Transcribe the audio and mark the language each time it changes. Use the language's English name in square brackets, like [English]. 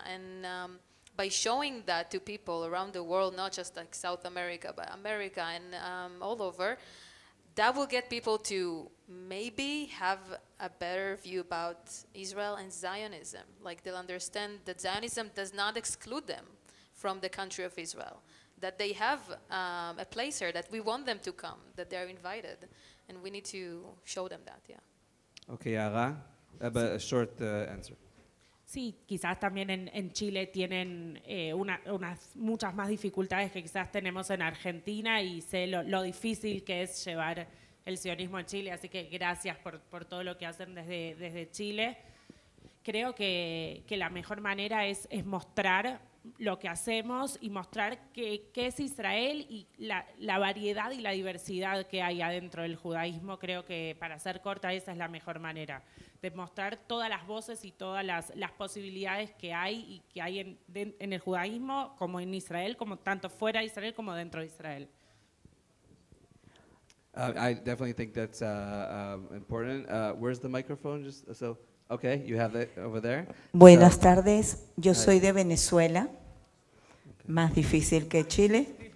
[English] And by showing that to people around the world, not just like South America, but America and all over, that will get people to maybe have a better view about Israel and Zionism. Like they'll understand that Zionism does not exclude them from the country of Israel, that they have a place here, that we want them to come, that they're invited, and we need to show them that, yeah. Okay, Yara, a short answer. [Spanish] Sí, quizás también en Chile tienen muchas más dificultades que quizás tenemos en Argentina, y sé lo difícil que es llevar el sionismo en Chile, así que gracias por todo lo que hacen desde Chile. Creo que la mejor manera es mostrar lo que hacemos y mostrar qué es Israel y la variedad y la diversidad que hay adentro del judaísmo. Creo que, para ser corta, esa es la mejor manera, de mostrar todas las voces y todas las posibilidades que hay en el judaísmo, como en Israel, como tanto fuera de Israel como dentro de Israel. [English] I definitely think that's important. Where's the microphone? Okay, you have it over there. [Spanish] Buenas tardes, yo soy de Venezuela, más difícil que Chile.